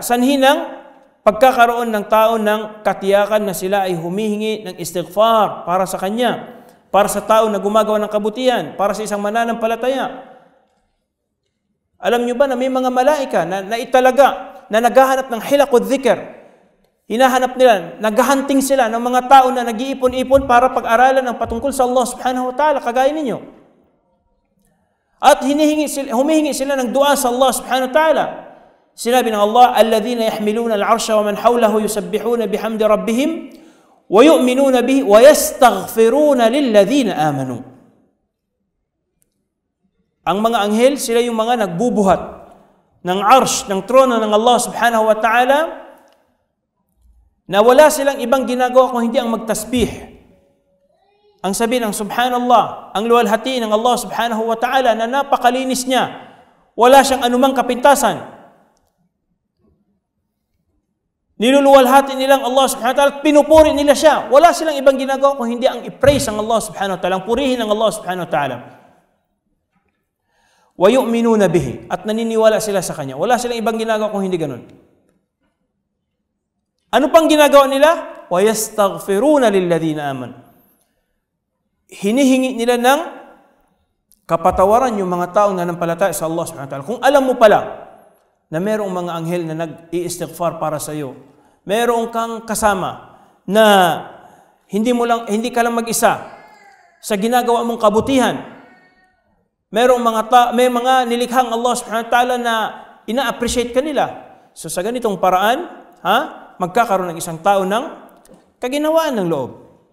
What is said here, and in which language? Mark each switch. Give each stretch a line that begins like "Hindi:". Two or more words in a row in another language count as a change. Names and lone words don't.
Filipino: Sanhi ng pagkakaroon ng tao ng katiyakan na sila ay humihingi ng istighfar para sa kanya, para sa tao na gumagawa ng kabutihan, para sa isang mananampalataya. Alam nyo ba na may mga malaika na italaga na naghahanap ng
Arabic: حلق الذكر?
Filipino: Hinahanap nila, naghahunting sila ng mga tao na nag-iipon-ipon para pag-aralan ang patungkol sa
Arabic: الله سبحانه وتعالى,
Filipino: kagaya ninyo. At humihingi sila ng dua sa
Arabic: الله سبحانه وتعالى.
Filipino: Sinabi ng
Arabic: Allah, الذين يحملون العرش ومن حوله يسبحون بحمد ربهم ويؤمنون به ويستغفرون للذين آمنوا.
Filipino: Ang mga anghel, sila yung mga nagbubuhat ng arsh, ng trono ng
Arabic: الله سبحانه وتعالى,
Filipino: na wala silang ibang ginagawa kung hindi ang magtasbih. Ang sabi ng subhanallah, ang luwalhati ng
Arabic: الله سبحانه وتعالى
Filipino: na napakalinis niya, wala siyang anumang kapintasan. Niluluwalhati nilang
Arabic: الله سبحانه وتعالى
Filipino: at pinupuri nila siya. Wala silang ibang ginagawa kung hindi ang i-praise ang
Arabic: الله سبحانه وتعالى,
Filipino: ang purihin ang
Arabic: الله سبحانه وتعالى. ويؤمنون به,
Filipino: at naniniwala sila sa kanya. Wala silang ibang ginagawa kung hindi ganun. Ano pang ginagawa nila?
Arabic: ويستغفرون للذين آمنوا.
Filipino: Hinihingi nila ng kapatawaran yung mga taong nanampalataya sa
Arabic: الله سبحانه وتعالى.
Filipino: Kung alam mo pala na mayroong mga anghel na nag-i-istighfar para sa iyo, mayroong kang kasama na hindi ka lang mag-isa sa ginagawa mong kabutihan, may mga nilikhang
Arabic: الله سبحانه وتعالى
Filipino: na ina-appreciate ka nila. So sa ganitong paraan, magkakaroon ng isang tao ng kaginawaan ng loob.